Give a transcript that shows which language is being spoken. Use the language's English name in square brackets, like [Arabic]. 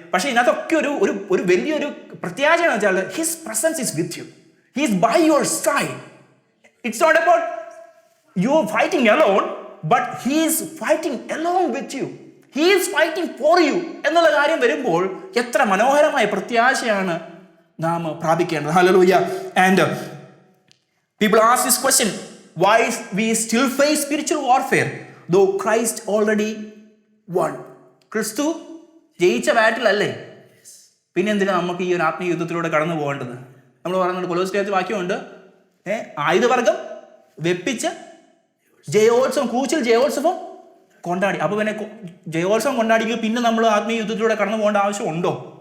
[Malayalam] പക്ഷേ ഇതിനകത്തൊക്കെ ഒരു വലിയൊരു പ്രത്യാശ എന്ന് വെച്ചാൽ [English] His presence is with you, he is by your side. It's not about you fighting alone, but he is fighting along with you, he is fighting for you [Malayalam] എന്നുള്ള കാര്യം വരുമ്പോൾ എത്ര മനോഹരമായ പ്രത്യാശയാണ് നാം പ്രാപിക്കേണ്ടത്. Hallelujah. [English] And people ask this question, why we still face spiritual warfare though Christ already won? [Malayalam] ക്രിസ്തു ജയിച്ച ബാറ്റിലല്ലേ, പിന്നെ എന്തിനാ നമുക്ക് ഈ ഒരു ആത്മീയ യുദ്ധത്തിലൂടെ കടന്നു പോകേണ്ടത്? നമ്മൾ പറയുന്നുണ്ട്, കൊലോസ്യത്തിൽ വാക്യമുണ്ട്, ആയുധവർഗം വെപ്പിച്ച് ജയോത്സവം, കൂച്ചിൽ ജയോത്സവം കൊണ്ടാടി. അപ്പോൾ പിന്നെ ജയോത്സവം കൊണ്ടാടിക്കുക പിന്നെ നമ്മൾ ആത്മീയ യുദ്ധത്തിലൂടെ കടന്നു പോകേണ്ട ആവശ്യമുണ്ടോ?